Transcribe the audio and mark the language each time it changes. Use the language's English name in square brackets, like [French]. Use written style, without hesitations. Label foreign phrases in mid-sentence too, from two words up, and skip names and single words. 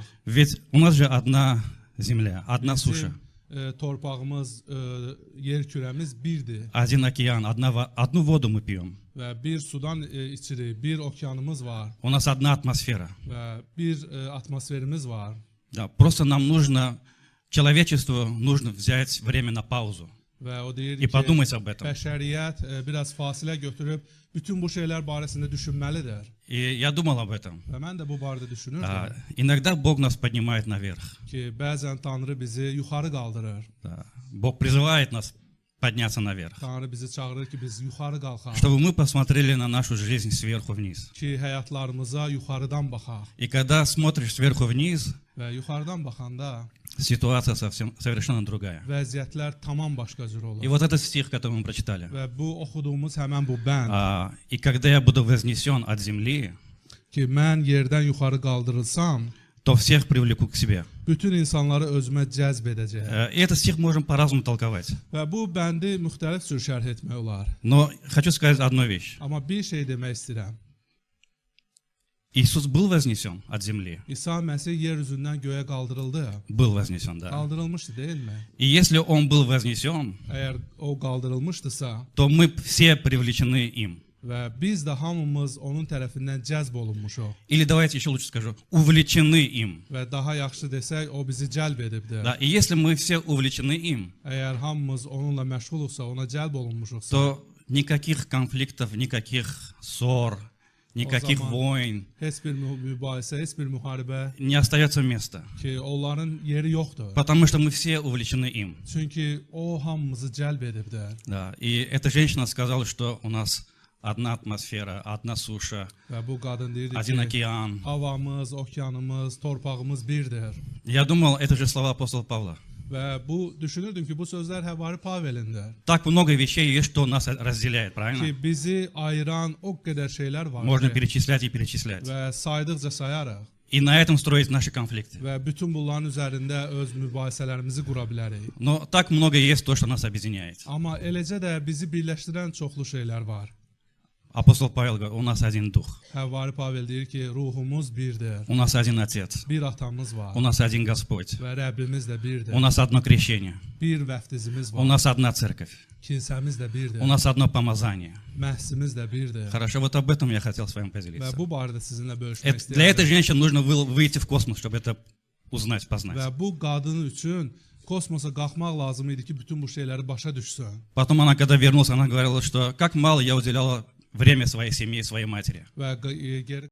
[Russian] Ведь у нас же одна земля, одна суша. [Azerbaijani] Torpağımız, yer kürəmiz birdir. [Russian] Один океан, одну воду мы пьем. [Azerbaijani] Və bir sudan içirik, bir okeanımız var. [Russian] У нас одна атмосфера. [Azerbaijani] Və bir atmosferimiz var. [Russian] Да, просто нам нужно, человечеству нужно взять время на паузу. [Azerbaijani] Və o deyir [Russian] И [Azerbaijani] ki, [Russian] подумать об этом. [Azerbaijani] bəşəriyyət biraz fasilə götürüb bütün bu şeylər barəsində düşünməlidir. [Russian] И я думал об этом. [Azerbaijani] Və mən də bu barədə düşünürdüm [Russian] Иногда Бог нас поднимает наверх. [Azerbaijani] ki, bəzən Tanrı bizi yuxarı qaldırır. [Russian] Да. Бог призывает нас подняться наверх. [Azerbaijani] Tanrı bizi çağırır ki, biz yuxarı qalxaq. [Russian] Чтобы мы посмотрели на нашу жизнь сверху вниз. [Azerbaijani] Ki, həyatlarımıza yuxarıdan baxaq. [Russian] И когда смотришь сверху вниз, [Azerbaijani] Və yuxarıdan baxanda [Russian] ситуация совершенно другая. [Azerbaijani] vəziyyətlər tamam başqa cür [Russian] И [Azerbaijani] olur. [Russian] вот этот стих, который мы прочитали. [Azerbaijani] Və bu oxuduğumuz həmən bu bənd [Russian] И когда я буду вознесен от земли, [Azerbaijani] ki, mən yerdən yuxarı qaldırılsam, [Russian] то всех привлеку к себе. [Azerbaijani] bütün insanları özümə cəzb edəcək. [Russian] И этот стих можем по-разному толковать. [Azerbaijani] Və bu bəndi müxtəlif cür şərh etmək olar. [Russian] Но хочу сказать одну вещь. [Azerbaijani] Amma bir şey demək istəyirəm. [Russian] Иисус был вознесен от земли? [Azerbaijani] İsa Məsih yer üzündən göyə qaldırıldı. [Russian] Был вознесен, да. [Azerbaijani] Qaldırılmışdı, deyilmi? [Russian] И если Он был вознесен, [Azerbaijani] Əgər o qaldırılmışdısa [Russian] то мы все привлечены им. [Azerbaijani] və biz də hamımız onun tərəfindən cəzb olunmuşuq [Russian] Или давайте еще лучше скажу, увлечены им. [Azerbaijani] və daha yaxşı desək, o bizi cəlb edibdir. [Russian] Да. И если мы все увлечены им, [Azerbaijani] Əgər hamımız onunla məşğuluqsa, ona cəlb olunmuşuqsa, [Russian] то никаких конфликтов, никаких ссор, никаких [Azerbaijani] zaman- [Russian] войн [Azerbaijani] heç bir mübahisə, heç bir müharibə [Russian] не остается места. [Azerbaijani] ki, onların yeri yoxdur. [Russian] Потому что мы все увлечены им. [Azerbaijani] Çünki o hamımızı cəlb edibdir. [Russian] Да. И эта женщина сказала, что у нас одна атмосфера, одна суша, [Azerbaijani] Və bu qadın deyirdi [Russian] один [Azerbaijani] ki, [Russian] океан. [Azerbaijani] havamız, okeanımız, torpağımız birdir. [Russian] Я думал, это же слова апостола Павла. [Azerbaijani] Və bu düşünürdüm ki, bu sözlər Həvari Pavelindir. [Russian] Так много вещей есть, что нас разделяет, правильно? [Azerbaijani] Ki bizi ayıran o qədər şeylər var [Russian] Можно [Azerbaijani] ki, [Russian] перечислять и перечислять. [Azerbaijani] və saydıqca sayarıq [Russian] И на этом строить наши конфликты. [Azerbaijani] və bütün bunların üzərində öz mübahisələrimizi qura bilərik. [Russian] Но так много есть то, что нас объединяет. [Azerbaijani] Amma eləcə də bizi birləşdirən çoxlu şeylər var. [Russian] Апостол Павел говорит, у нас один дух, [Azerbaijani] Həvari Pavel deyir ki, ruhumuz birdir. [Russian] у нас один Отец, [Azerbaijani] Bir atamız var [Russian] у нас один Господь, [Azerbaijani] və Rəbbimiz də birdir. [Russian] у нас одно крещение, [Azerbaijani] Bir vəftizimiz [Russian] у [Azerbaijani] var. [Russian] нас одна церковь, [Azerbaijani] Kilsəmiz də birdir. [Russian] у нас одно помазание. [Azerbaijani] Məhsimiz də birdir. [Russian] Хорошо, вот об этом я хотел с вами [Azerbaijani] Və [Russian] поделиться. [Azerbaijani] bu barədə sizinlə bölüşmək [Russian] Для этой [Azerbaijani] istəyirəm. [Russian] женщины нужно было выйти в космос, чтобы это узнать, познать. [Azerbaijani] Və bu qadın üçün kosmosa qalxmaq lazım idi ki, bütün bu şeyləri başa düşsün. [Russian] Потом она, когда вернулась, она говорила, что как мало я уделяла время своей семье, своей матери. [Azerbaijani] Və geri